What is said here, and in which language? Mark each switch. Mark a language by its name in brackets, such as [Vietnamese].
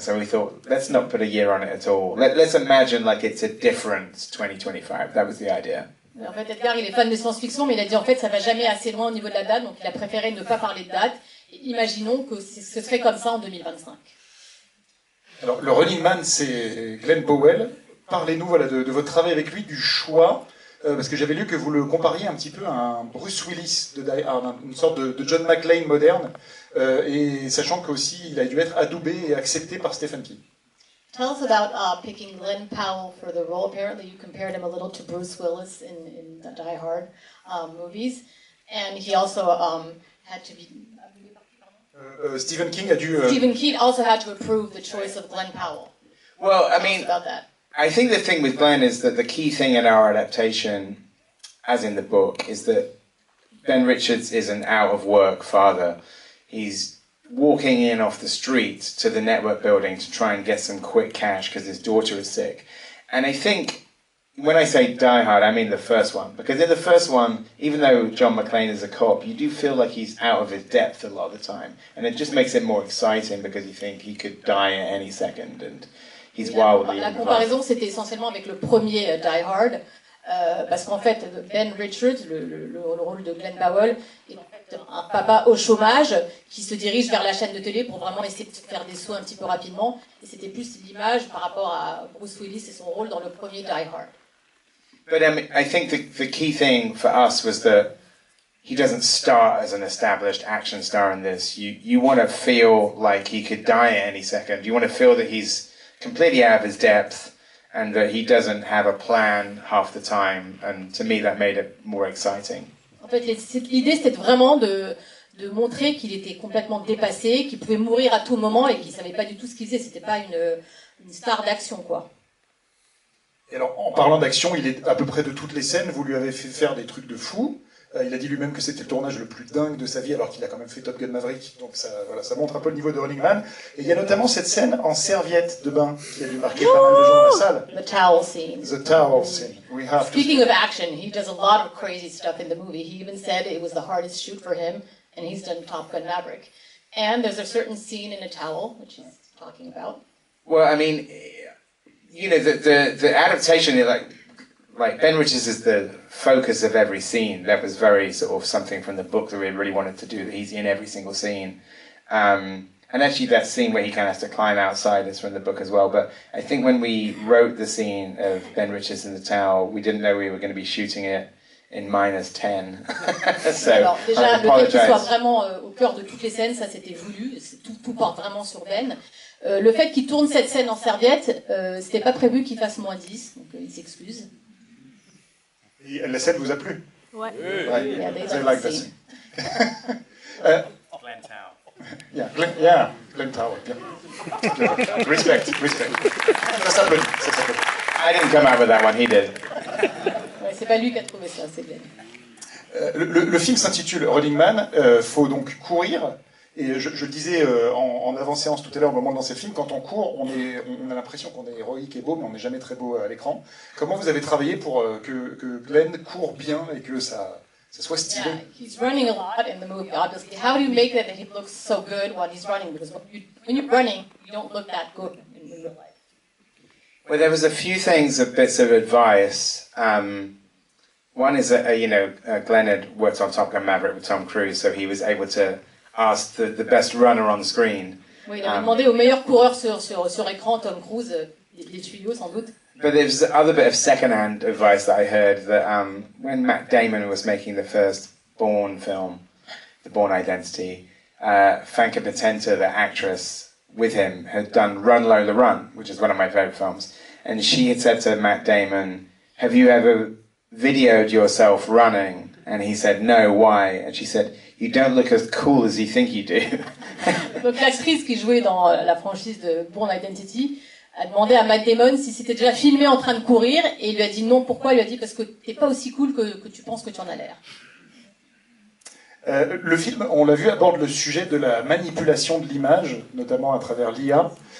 [English] So we thought, let's not put a year on it at all. Let's imagine like it's a different 2025. That was the idea. [French] En fait, Edgar, il est fan de science-fiction, mais il a dit en fait, ça va jamais assez loin au niveau de la date, donc il a préféré ne pas parler de date. Et imaginons que ce serait comme ça en 2025. Alors, le running man, c'est Glenn Powell. Parlez-nous de votre travail avec lui, du choix, parce que j'avais lu que vous le compariez un petit peu à un Bruce Willis de Die Hard, une sorte de John McClane moderne, et sachant qu'aussi il a dû être adoubé et accepté par Stephen King. [English] Tell us about picking Glenn Powell for the role. Apparently you compared him a little to Bruce Willis in the Die Hard movies, and he also had to be... [French] Stephen King a dû... [English] Stephen King also had to approve the choice of Glenn Powell. Well, I mean, about that. I think the thing with Glenn is that the key thing in our adaptation, as in the book, is that Ben Richards is an out-of-work father. He's walking in off the street to the network building to try and get some quick cash because his daughter is sick. And I think when I say Die Hard, I mean the first one. Because in the first one, even though John McClane is a cop, you do feel like he's out of his depth a lot of the time. And it just makes it more exciting because you think he could die at any second and he's wildly [French] La comparaison, c'était essentiellement avec le premier Die Hard. Parce qu'en fait, Ben Richards, le rôle de Glenn Powell, est en fait un papa au chômage qui se dirige vers la chaîne de télé pour vraiment essayer de faire des sauts un petit peu rapidement. Et c'était plus l'image par rapport à Bruce Willis et son rôle dans le premier Die Hard. [English] But I think the key thing for us was that he doesn't start as an established action star in this. You want to feel like he could die at any second. You want to feel that he's completely out of his depth and that he doesn't have a plan half the time. And to me, that made it more exciting. [French] En fait, l'idée, c'était vraiment de montrer qu'il était complètement dépassé, qu'il pouvait mourir à tout moment et qu'il savait pas du tout ce qu'il faisait. C'était pas une star d'action, quoi. Et alors, en parlant d'action, il est à peu près de toutes les scènes, vous lui avez fait faire des trucs de fou. Il a dit lui-même que c'était le tournage le plus dingue de sa vie, alors qu'il a quand même fait Top Gun Maverick. Donc ça, voilà, ça montre un peu le niveau de Running Man. Et il y a notamment cette scène en serviette de bain qui a dû marquer pas mal de gens dans la salle. [English] The towel scene. The towel scene. We have Speaking of action, he does a lot of crazy stuff in the movie. He even said it was the hardest shoot for him, and he's done Top Gun Maverick. And there's a certain scene in a towel, which he's talking about. Well, I mean, you know, the adaptation, like Ben Richards is the focus of every scene. That was very sort of something from the book that we really wanted to do, that he's in every single scene. And actually that scene where he kind of has to climb outside is from the book as well. But I think when we wrote the scene of Ben Richards in the towel, we didn't know we were going to be shooting it in -10. So, [French] alors, déjà, le fait qu'il soit vraiment au cœur de toutes les scènes, ça c'était voulu. Tout part vraiment sur Ben. Le fait qu'il tourne cette scène en serviette, c'était pas prévu qu'il fasse -10, donc il s'excuse. Et la scène vous a plu? Ouais. [English] Yeah, They like that scene. Glenn Towel. Yeah, Glenn Towel. [French] Bien. Respect. Ça s'appelle. [English] I didn't come out with that one, he did. [French] Ouais, c'est pas lui qui a trouvé ça, c'est Ben. Le film s'intitule Running Man. Faut donc courir. Et je le disais en avant-séance tout à l'heure, au moment de lancer le film, quand on court, on a l'impression qu'on est héroïque et beau, mais on n'est jamais très beau à l'écran. Comment vous avez travaillé pour que Glenn court bien et que ça soit stylé? [English] Yeah, he's running a lot in the movie, obviously. How do you make that he looks so good while he's running? Because when you're running, you don't look that good in real life. Well, there was a few things, bits of advice. One is that, Glenn had worked on Top Gun Maverick with Tom Cruise, so he was able to ask the best runner on the screen. [French] Oui, il avait demandé au meilleur coureur sur écran, Tom Cruise, les tuyaux sans doute. [English] But there's the other bit of second-hand advice that I heard, that when Matt Damon was making the first Bourne film, The Bourne Identity, Franca Potente, the actress with him, had done Run Lola Run, which is one of my favourite films. And she had said to Matt Damon, "Have you ever videoed yourself running?" And he said, "No, why?" And she said, "You don't look as cool as you think you do." [French] Donc l'actrice qui jouait dans la franchise de Bourne Identity a demandé à Matt Damon si c'était déjà filmé en train de courir, et il lui a dit non. Pourquoi? Il lui a dit parce que t'es pas aussi cool que tu penses que tu en as l'air. Le film, on l'a vu, aborde le sujet de la manipulation de l'image, notamment à travers l'IA.